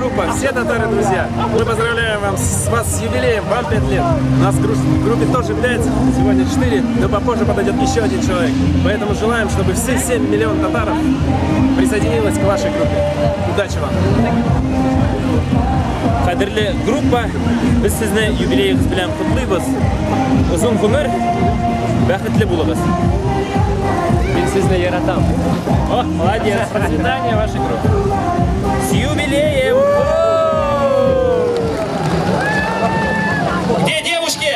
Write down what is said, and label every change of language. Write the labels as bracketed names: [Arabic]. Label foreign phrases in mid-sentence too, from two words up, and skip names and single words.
[Russian] все татары, друзья, мы поздравляем вас с юбилеем, вам 5 лет. У нас в группе тоже является сегодня 4, но попозже подойдет еще один человек. Поэтому желаем, чтобы все 7 миллионов татаров присоединилось к вашей группе. Удачи вам! [Uzbek] Qadrli gruppa, biz sizni yubileyingiz bilan qutlaymiz. Uzun umr, baxtli bo'ling'iz. Men sizni yaratam. [Russian] О, молодец. Процветание вашей группы. С юбилеем! Где девушки?